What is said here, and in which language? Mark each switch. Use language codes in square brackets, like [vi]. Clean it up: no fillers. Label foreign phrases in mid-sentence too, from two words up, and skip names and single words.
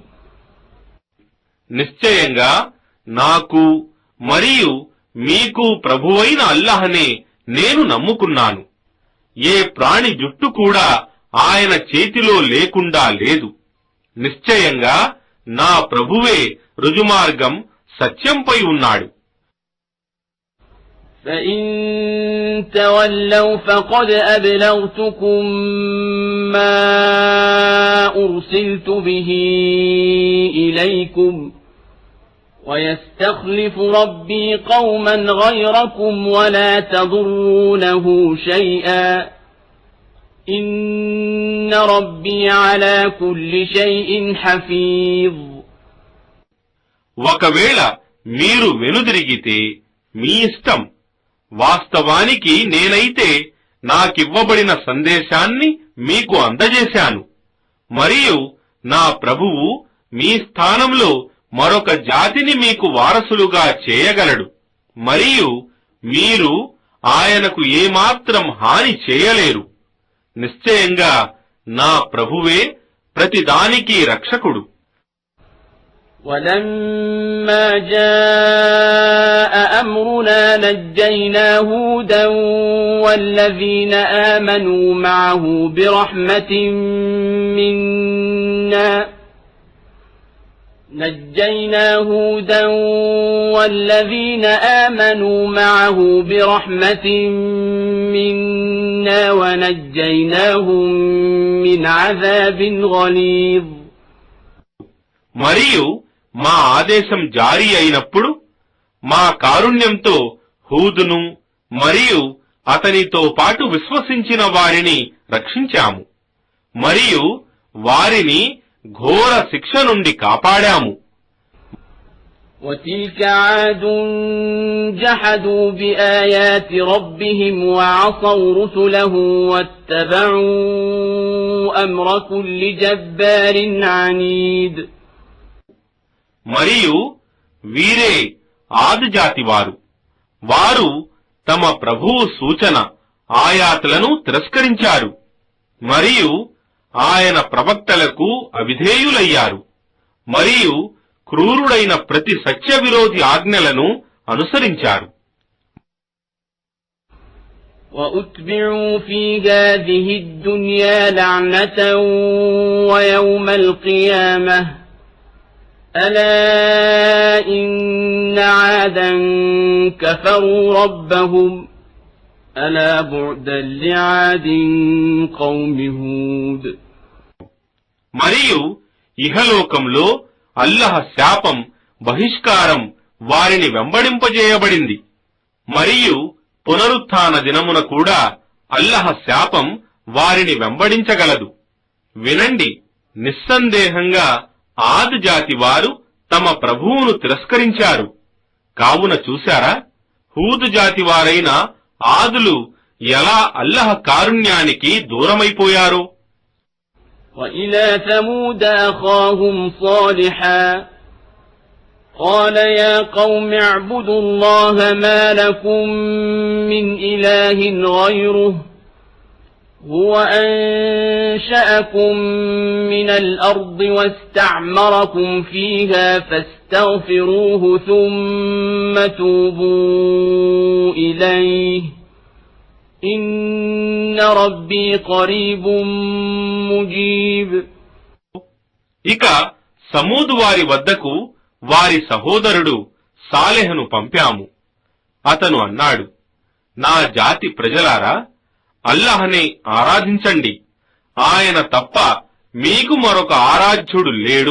[te] నిశ్చయంగా నాకు మరియు మీకు ప్రభువైన అల్లాహనే నేను నమ్ముకున్నాను. ఏ ప్రాణి జుట్టు కూడా ఆయన చేతిలో లేకుండా లేదు. నిశ్చయంగా నా ప్రభువే రుజుమార్గం సత్యంపై ఉన్నాడు. [ar] فإن تولوا فقد أبلغتكم ما أرسلت به إليكم ويستخلف ربي قوما غيركم ولا تضرونه شيئا إن ربي على كل شيء حفيظ. [te] ఒకవేళ మీరు వెనుదిరిగితే మీ ఇష్టం. వాస్తవానికి నేనైతే నాకివ్వబడిన సందేశాన్ని మీకు అందజేశాను, మరియు నా ప్రభువు మీ స్థానంలో మరొక జాతిని మీకు వారసులుగా చేయగలడు, మరియు మీరు ఆయనకు ఏమాత్రం హాని చేయలేరు. నిశ్చయంగా నా ప్రభువే ప్రతిదానికి రక్షకుడు. [ar] ولما جاء أمرنا نجينا هودا والذين آمنوا معه برحمة منا نجينا هودا والذين آمنوا معه برحمة منا ونجيناهم من عذاب غليظ. [te] మరియు మా ఆదేశం జారీ అయినప్పుడు మా కారుణ్యంతో హూదును మరియు అతనితో పాటు విశ్వసించిన వారిని రక్షించాము మరియు వారిని ఘోర శిక్ష నుండి కాపాడాము. [ar] وتلك عاد جحدوا بآيات ربهم وعصوا رسله واتبعوا أمر كل جبار عنيد. [te] మరియు వీరే ఆది జాతివారు. వారు తమ ప్రభువు సూచన ఆయాతులను తిరస్కరించారు మరియు ఆయన ప్రవక్తలకు అవిధేయులయ్యారు మరియు క్రూరుడైన ప్రతి సత్య విరోధి ఆజ్ఞలను అనుసరించారు. [ar] وَأُتْبِعُوا فِي هَذِهِ الدُّنْيَا لَعْنَةً وَيَوْمَ الْقِيَامَةِ أَلَا إِنَّ عَادًا كَفَرُوا رَبَّهُمْ أَلَا بُعْدًا لِعَادٍ قَوْمِ هُودٍ. [te] మరియు ఇహలోకంలో అల్లహ శాపం బహిష్కారం వారిని వెంబడింపజేయబడింది మరియు పునరుత్థాన దినమున కూడా అల్లహ శాపం వారిని వెంబడించగలదు. వినండి, నిస్సందేహంగా ఆది జాతి వారు తమ ప్రభువును తిరస్కరించారు. కావున చూశారా, హూదు జాతి వారైన ఆదులు ఎలా అల్లహ కారుణ్యానికి దూరమైపోయారో. [ar] وَإِلَى ثَمُودَ أَخَاهُمْ صَالِحًا قَالَ يَا قَوْمِ اعْبُدُوا اللَّهَ مَا لَكُمْ مِنْ إِلَٰهٍ غَيْرُهُ هُوَ أَنشَأَكُم مِّنَ الْأَرْضِ وَاسْتَعْمَرَكُمْ فِيهَا فَاسْتَغْفِرُوهُ ثُمَّ تُوبُوا إِلَيْهِ إِنَّ رَبِّي قَرِيبٌ مُجِيبٌ. [te] ఇక సమూదు వారి వద్దకు వారి సహోదరుడు సాలెహను పంపాము. అతను అన్నాడు, నా జాతి ప్రజలారా, అల్లహనే ఆరాధించండి. ఆయన తప్ప మీకు మరొక ఆరాధ్యుడు లేడు.